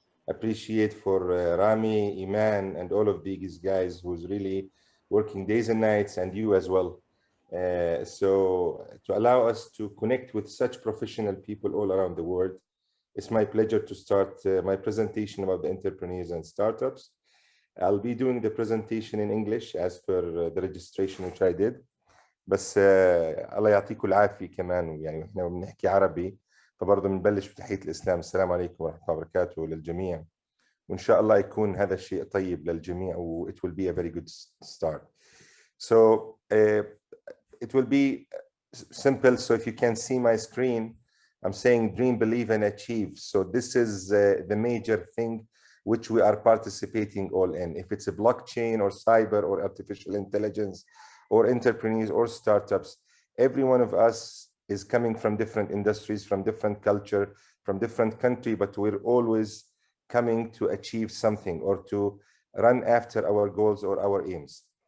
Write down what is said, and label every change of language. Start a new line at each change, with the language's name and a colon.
English: Appreciate for Rami, Iman, and all of these guys who's really working days and nights, and you as well. So to allow us to connect with such professional people all around the world, it's my pleasure to start my presentation about the entrepreneurs and startups. I'll be doing the presentation in English as per the registration which I did.
Arabic: بس الله يعطيكم العافية كمان، يعني احنا بنحكي عربي فبرضه بنبلش بتحية الإسلام. السلام عليكم ورحمة الله وبركاته للجميع، وإن شاء الله يكون هذا الشيء طيب للجميع و
English: it will be a very good start. So it will be simple. So if you can see my screen, I'm saying dream, believe, and achieve. So this is the major thing which we are participating all in. If it's a blockchain or cyber or artificial intelligence or entrepreneurs or startups, every one of us is coming from different industries, from different culture, from different country, but we're always coming to achieve something or to run after our goals or our aims.